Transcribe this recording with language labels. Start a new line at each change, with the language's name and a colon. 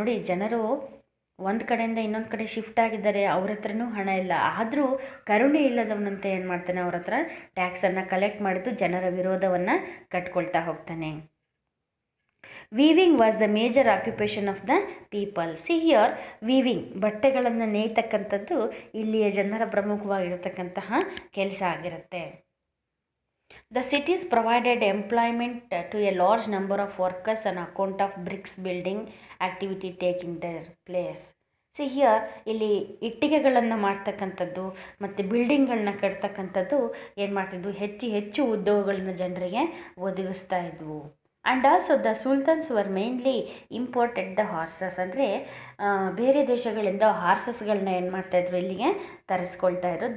Kannada: ನೋಡಿ, ಜನರು ಒಂದು ಕಡೆಯಿಂದ ಇನ್ನೊಂದು ಕಡೆ ಶಿಫ್ಟ್ ಆಗಿದ್ದಾರೆ, ಅವ್ರ ಹತ್ರನೂ ಹಣ ಇಲ್ಲ, ಆದರೂ ಕರುಣೆ ಇಲ್ಲದವನಂತೆ ಏನು ಮಾಡ್ತಾನೆ, ಅವ್ರ ಹತ್ರ ಟ್ಯಾಕ್ಸನ್ನು ಕಲೆಕ್ಟ್ ಮಾಡಿದ್ದು ಜನರ ವಿರೋಧವನ್ನು ಕಟ್ಕೊಳ್ತಾ ಹೋಗ್ತಾನೆ.
English: Weaving was the major occupation of the people. See here, weaving,
Kannada: ಬಟ್ಟೆಗಳನ್ನು ನೇಯ್ತಕ್ಕಂಥದ್ದು ಇಲ್ಲಿಯ ಜನರ ಪ್ರಮುಖವಾಗಿರತಕ್ಕಂತಹ ಕೆಲಸ ಆಗಿರುತ್ತೆ.
English: The cities provided employment to a large number of workers on account of bricks building activity taking their place. See here,
Kannada: ಇಲ್ಲಿ ಇಟ್ಟಿಗೆಗಳನ್ನು ಮಾಡ್ತಕ್ಕಂಥದ್ದು ಮತ್ತು ಬಿಲ್ಡಿಂಗ್ಗಳನ್ನ ಕಟ್ತಕ್ಕಂಥದ್ದು ಏನು ಮಾಡ್ತಿದ್ವು, ಹೆಚ್ಚು ಉದ್ಯೋಗಗಳನ್ನ ಜನರಿಗೆ ಒದಗಿಸ್ತಾ ಇದ್ವು.
English: and also the sultans were mainly imported the horses,
Kannada: ಅಂದರೆ ಬೇರೆ ದೇಶಗಳಿಂದ ಹಾರ್ಸಸ್ಗಳನ್ನ ಏನು ಮಾಡ್ತಾಯಿದ್ರು, ಇಲ್ಲಿಗೆ ತರಿಸ್ಕೊಳ್ತಾ ಇದ್ರು.